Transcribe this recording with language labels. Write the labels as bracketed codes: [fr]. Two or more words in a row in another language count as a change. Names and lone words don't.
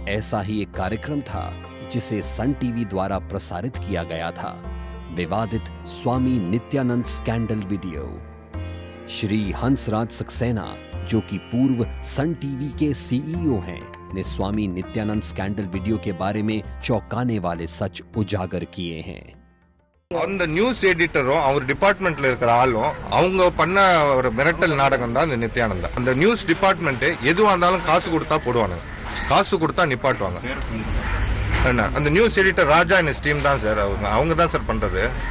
[hi] ऐसा ही एक कार्यक्रम था जिसे सन टीवी द्वारा प्रसारित किया गया था, विवादित स्वामी नित्यानंद [en] scandal video. [hi] श्री हंसराज सक्सेना, जो कि पूर्व सन टीवी के सीईओ हैं, ने स्वामी नित्यानंद [en] scandal video [hi] के बारे में चौंकाने वाले सच उजागर किए हैं। [ta] அந்த [en] news editor [ta] அவர் டிபார்ட்மெண்ட்ல இருக்கிற ஆளும் அவங்க பண்ண ஒரு மிரட்டல் நாடகம் தான் இந்த நித்யானந்தா. அந்த [en] news department [ta] எதுவா இருந்தாலும் காசு கொடுத்தா போடுவாங்க, காசு கொடுத்தா நிப்பாட்டுவாங்க. அந்த [en] news editor [ta] ராஜா இன் டீம் தான் சார், அவங்க தான் சார் பண்றது.